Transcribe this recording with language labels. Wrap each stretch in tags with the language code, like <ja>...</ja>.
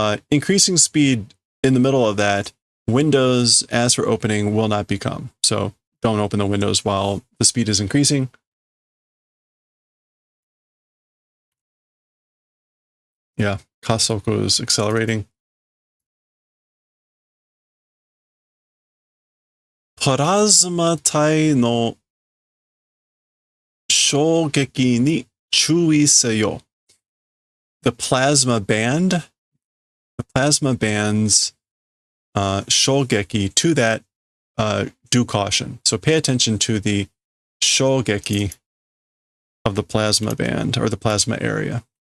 <en>Increasing speed in the middle of that, windows, as for opening, will not become. So don't open the windows while the speed is increasing. Yeah, kasoku is accelerating.</en> <ja>プラズマ体の衝撃に注意せよ.</ja> <en>The plasma band's shogeki, to that, do caution. So pay attention to the shogeki of the plasma band or the plasma area.</en>